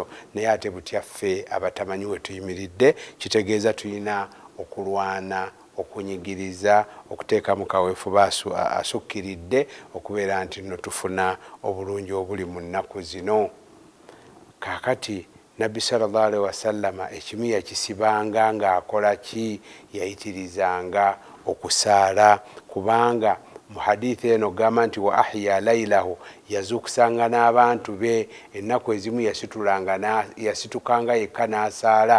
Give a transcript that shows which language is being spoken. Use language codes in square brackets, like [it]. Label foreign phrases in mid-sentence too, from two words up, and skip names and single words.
[lg] Naye ate butyaffe abatamanyi we tuyimiridde, kitegeeza tulina okulwana, okunyigiriza, okuteeka mu kaweefube asukkiridde okubeera nti nno tufuna obulungi obuli mu nnaku zino. Kaakati Nabbi [ar] صلى الله عليه وسلم [lg] ekimu yakisibanga ng'akola ki? Yayitirizanga okusaala, kubanga mu hadithi eno gamba nti [ar] وأحيا ليله, [lg] yazuukusanga n'abantu be. Ennaku ezimu yasitukanga yekka n'asaala.